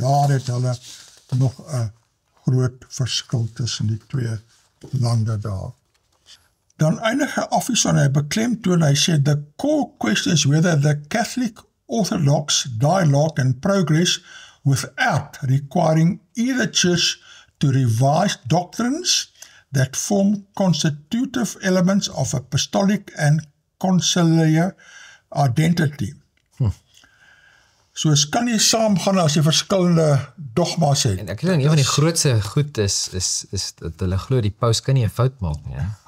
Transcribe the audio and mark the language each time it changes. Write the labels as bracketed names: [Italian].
[Afrikaans] Daar het hulle nog 'n groot verskil tussen die twee lande daar. Dan eindige Afison hy beklemtoon, hy sê, [English] the core question is whether the Catholic Orthodox dialogue and progress without requiring either church to revise doctrines that form constitutive elements of apostolic and conciliar identity. [Afrikaans] So is kan nie saamgaan as jy verskillende dogma's het. En ek dink een van die grootste goed is dat hulle glo die paus kan nie 'n fout maak nie.